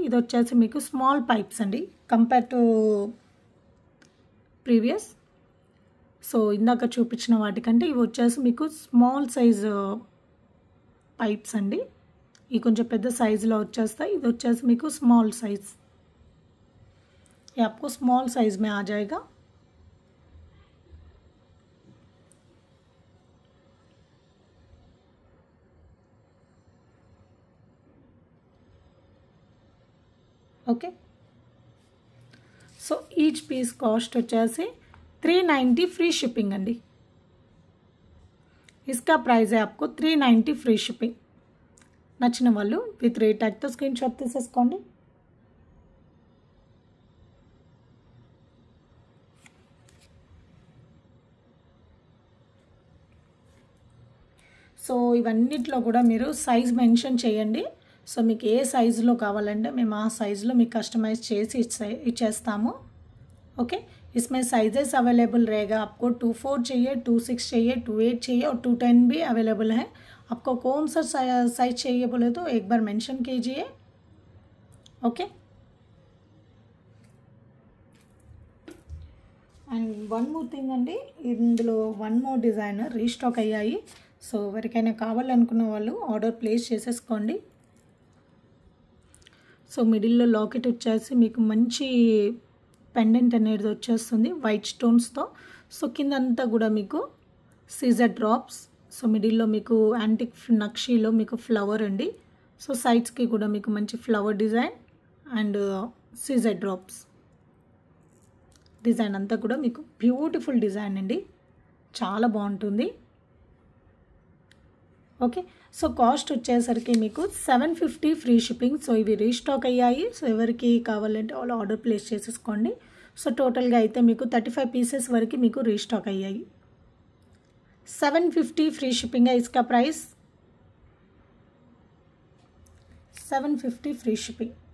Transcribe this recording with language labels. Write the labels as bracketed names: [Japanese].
[Telugu] ఇది వచ్చేసి మీకు స్మాల్ పైప్స్ అండి కంపేర్ టు ప్రీవియస్. సో ఇందాక చూపించిన వాటికంటే ఇవి వచ్చేసి మీకు స్మాల్ సైజ్ పైప్స్ అండి. ये కొంచెం పెద్ద సైజులో వచ్చేస్తాయి. ఇది వచ్చేసి మీకు స్మాల్ సైజ్. [Hindi] ये आपको स्मॉल साइज में आ जाएगा. [Telugu] Okay, so each piece cost వచ్చేసి 390 ఫ్రీ షిప్పింగ్ అండి. [Hindi] इसका प्राइस है आपको 390 ఫ్రీ షిప్పింగ్. [Telugu] నచ్చిన వాళ్ళు విత్ రేట్ ట్యాగ్తో స్క్రీన్ షాట్ తీసేసుకోండి. సో ఇవన్నిట్లో కూడా మీరు సైజ్ మెన్షన్ చేయండి. సో మీకు ఏ సైజులో కావాలంటే మేము ఆ సైజులో మీకు కస్టమైజ్ చేసి ఇచ్చేస్తాము. [Hindi] ఓకే, इसमें साइजेस अवेलेबल रहेगा. आपको 24 चाहिए, 26 चाहिए, 28 चाहिए और 210 भी अवेलेबल है. आपको कौन सा साइज चाहिए बोले तो एक बार मेंशन कीजिए. [Telugu] Okay, and one more thing అండి, ఇందులో వన్ మోర్ డిజైన్ రీస్టాక్ అయ్యాయి. సో ఎవరికైనా కావాలనుకున్న వాళ్ళు ఆర్డర్ ప్లేస్ చేసేసుకోండి. సో మిడిల్లో లాకెట్ వచ్చేసి మీకు మంచి పెండెంట్ అనేది వచ్చేస్తుంది వైట్ స్టోన్స్తో. సో కిందంతా కూడా మీకు సీజర్ డ్రాప్స్. సో మిడిల్లో మీకు యాంటిక్ నక్షీలో మీకు ఫ్లవర్ అండి. సో సైడ్స్కి కూడా మీకు మంచి flower design and Caesar drops design అంతా కూడా మీకు బ్యూటిఫుల్ డిజైన్ అండి, చాలా బాగుంటుంది. ఓకే, సో కాస్ట్ వచ్చేసరికి మీకు 750 ఫ్రీ షిప్పింగ్. సో ఇవి రీస్టాక్ అయ్యాయి. సో ఎవరికి కావాలంటే వాళ్ళు ఆర్డర్ ప్లేస్ చేసేసుకోండి. సో టోటల్గా అయితే మీకు 35 పీసెస్ వరకు మీకు రీస్టాక్ అయ్యాయి. [Hindi] 750 फ्री शिपिंग है इसका प्राइस, 750 फ्री शिपिंग.